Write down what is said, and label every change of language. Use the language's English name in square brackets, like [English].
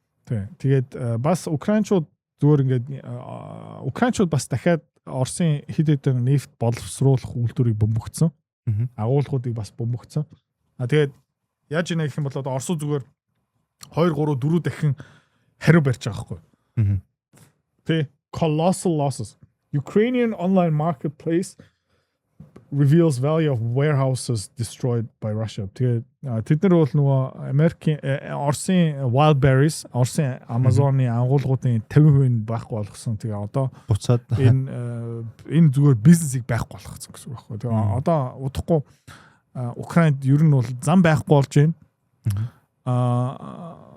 [Mongolian] Тэгээд бас украинчууд зүгээр ингээд украинчууд бас дахиад Оросын хэд хэдэн нефт боловсруулах үйлдвэрийг бөмбөгдсөн. Агуулгуудыг бас бөмбөгдсөн. Тэгээд яаж ийнэ гэх юм бол одоо Оросууд зүгээр 2 3 4 дахин хариу барьж байгаа хгүй. [English] Colossal losses. Ukrainian online marketplace reveals value of warehouses destroyed by Russia. [Mongolian] Тэгээд тэд нар бол нөгөө Америкийн Оросын Wildberries, Оросын Amazon-ы агуулгуудын 50% байхгүй болгосон. Тэгээ одоо буцаад энэ зүгээр бизнесийг байхгүй болгосон гэсэн үг байхгүй. Тэгээ одоо удахгүй Украинд ер нь бол зам байхгүй болж байна.